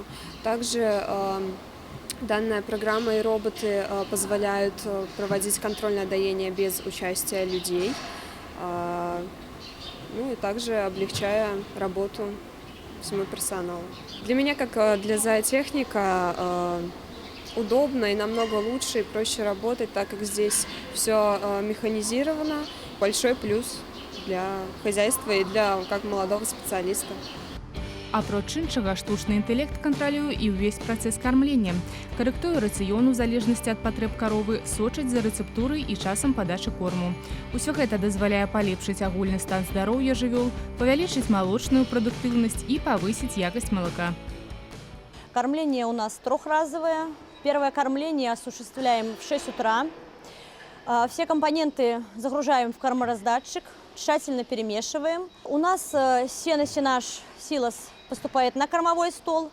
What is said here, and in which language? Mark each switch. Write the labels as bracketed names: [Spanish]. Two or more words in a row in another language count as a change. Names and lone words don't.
[Russian] Также данная программа и роботы позволяют проводить контрольное доение без участия людей, и также облегчая работу всему персоналу. Для меня, как для зоотехника, удобно и намного лучше и проще работать, так как здесь все механизировано. Большой плюс для хозяйства и для как молодого специалиста. [Belarusian] Апроч іншага, штучны інтэлект кантралюе і ўвесь працэс кармлення. Карэктуе рацыён у залежнасці ад патрэб каровы, сочыць за рэцэптурай і часам падачы корму. Усё гэта дазваляе палепшыць агульны стан здароўя жывёл, павялічыць малочную прадуктыўнасць і павысіць якасць малака. [Russian] Кормление у нас трехразовое. Первое кормление осуществляем в 6 утра. Все компоненты загружаем в кормораздатчик, тщательно перемешиваем. У нас сено-сенаж силос поступает на кормовой стол.